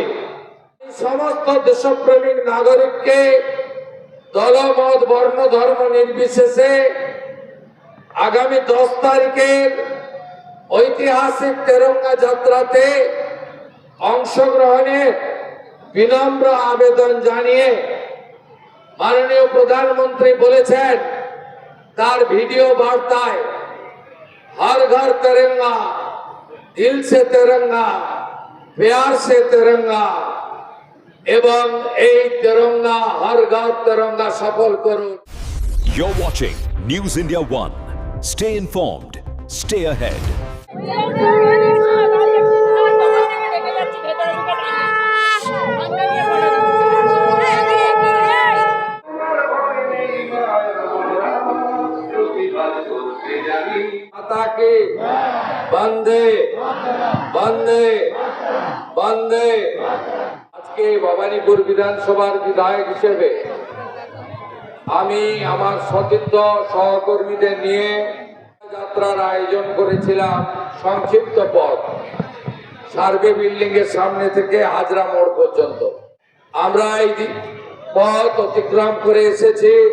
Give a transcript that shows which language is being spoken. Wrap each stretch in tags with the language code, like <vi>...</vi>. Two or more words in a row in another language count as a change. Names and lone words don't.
<bn>সমস্ত দেশপ্রেমিক নাগরিককে দলমত বর্ণ ধর্ম নির্বিশেষে আগামী 10 তারিখের ঐতিহাসিক তেরঙ্গা যাত্রাতে অংশগ্রহণের বিনম্র আবেদন জানিয়ে মাননীয় প্রধানমন্ত্রী বলেছেন তার ভিডিও বার্তায়,</bn> <hi>हर घर तिरंगा, दिल से तिरंगा, प्यार से तिरंगा</hi> <bn>এবং এই তিরঙ্গা</bn> <hi>हर घर तिरंगा</hi> <bn>সফল করুন।</bn> <en>You're watching News India 1. Stay informed, stay ahead.</en> <hi>माता की बंदे बंदे बंदे।</hi> <bn>আজকে ভবানীপুর বিধানসভার বিধায়ক হিসেবে আমি আমার সতীর্থ সহকর্মীদের নিয়ে যাত্রার আয়োজন করেছিলাম। সংক্ষিপ্ত পথ</bn> <en>survey building</en> <bn>এর সামনে থেকে হাজরা মোড় পর্যন্ত আমরা এই পথ অতিক্রম করে এসেছি।</bn>